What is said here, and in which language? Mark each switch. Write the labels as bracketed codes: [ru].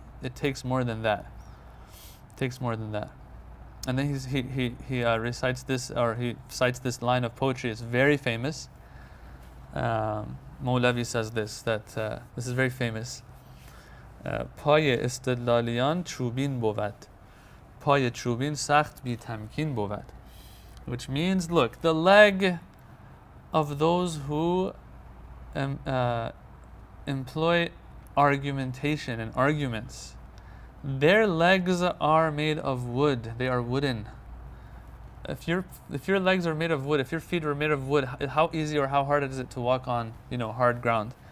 [en] It takes more than that. It takes more than that. And then he recites this, or he cites this line of poetry. It's very famous. Mawlavi says this, that this is very famous. [fa] پای استدلالیان چوبین بود. پای چوبین سخت بی تمکین بود. [en] Which means, look, the leg of those who employ argumentation and arguments, their legs are made of wood. They are wooden. If your legs are made of wood, if your feet are made of wood, how easy or how hard is it to walk on, hard ground?